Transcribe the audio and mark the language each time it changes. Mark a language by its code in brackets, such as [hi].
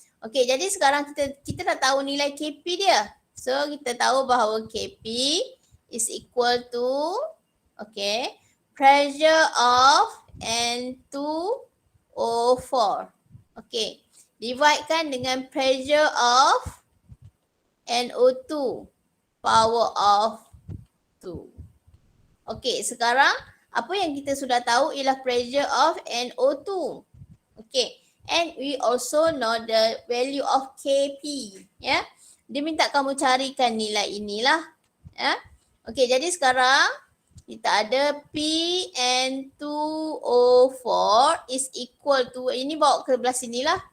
[ms] Okay, jadi sekarang kita dah tahu nilai Kp dia. So kita tahu bahawa [en] Kp is equal to, okay, pressure of N2O4. Okay, [ms] dividekan dengan [en] pressure of NO2 power of 2. [ms] Okay, sekarang apa yang kita sudah tahu ialah [en] pressure of NO2. Okay, and we also know the value of Kp. [ms] Ya, dia minta kamu carikan nilai inilah. Ya, okay, jadi sekarang kita ada PN2O4 [en] is equal to, [ms] ini bawa ke belah sinilah.